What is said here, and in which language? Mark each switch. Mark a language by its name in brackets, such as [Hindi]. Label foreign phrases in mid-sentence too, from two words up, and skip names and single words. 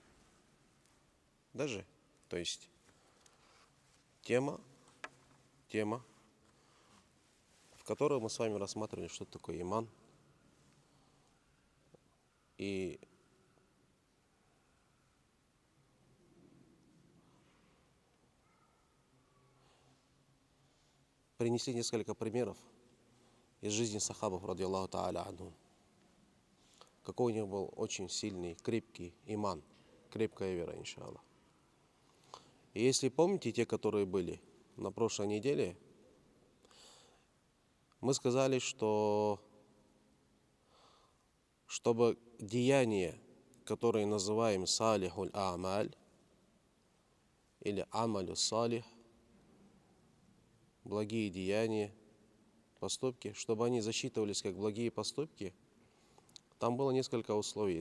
[Russian] Даже, то есть тема, в которой мы с вами рассматривали, что такое иман. И принесли несколько примеров из жизни сахабов, [Arabic] رضي الله تعالى عنهم. [Russian] Какой у них был очень сильный, крепкий иман, крепкая вера, иншаллах. И если помните, те, которые были на прошлой неделе, мы сказали, что чтобы деяния, которые называем [Arabic] صالح الأعمال [Russian] или [Arabic] عمل صالح, [Russian] благие деяния, поступки, чтобы они засчитывались как благие поступки, там было несколько условий.